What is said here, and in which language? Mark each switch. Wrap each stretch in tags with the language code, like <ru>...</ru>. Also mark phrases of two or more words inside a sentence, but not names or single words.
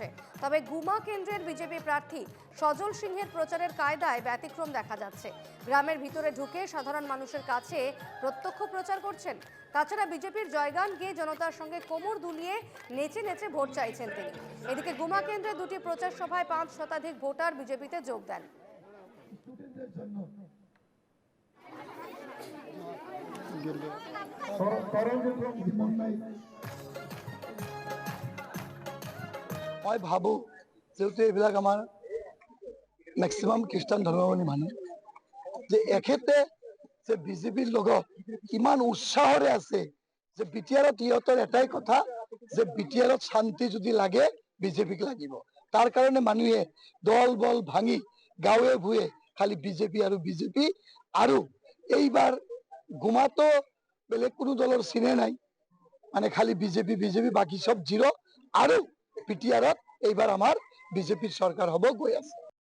<bn>তবে গুমা কেন্দ্রের বিজেপি প্রার্থী সজল সিংহের প্রচারের কায়দায় ব্যতিক্রম দেখা যাচ্ছে। গ্রামের ভিতরে ঢুকে সাধারণ মানুষের কাছে প্রত্যক্ষ প্রচার করছেন। তাছাড়া বিজেপির জয়গান গেয়ে জনতার সঙ্গে কোমর দুলিয়ে নেচে নেচে ভোট চাইছেন তিনি। এদিকে গুমা কেন্দ্রে দুটি প্রচার সভায় 5 শতাধিক ভোটার বিজেপিতে যোগ দেন।</bn> <as>মই ভাবো যেহেতু এইবিলাক আমাৰ মেক্সিমাম খ্ৰীষ্টান ধৰ্মাৱলী মানুহ, যে এখেতে যে বিজেপিৰ লগত ইমান উৎসাহৰে আছে, যে বিটিআৰত ইহঁতৰ এটাই কথা, যে বিটিআৰত শান্তি যদি লাগে বিজেপিক লাগিব। তাৰ কাৰণে মানুহে দল বল ভাঙি গাঁৱে ভূঞে খালি বিজেপি আৰু বিজেপি। আৰু এইবাৰ গুমাতো বেলেগ কোনো দলৰ চিনে নাই, মানে খালি বিজেপি বিজেপি, বাকি সব জিরো। আৰু বিটিআৰত এইবাৰ আমাৰ বিজেপিৰ চৰকাৰ হ'ব গৈ আছে।</as>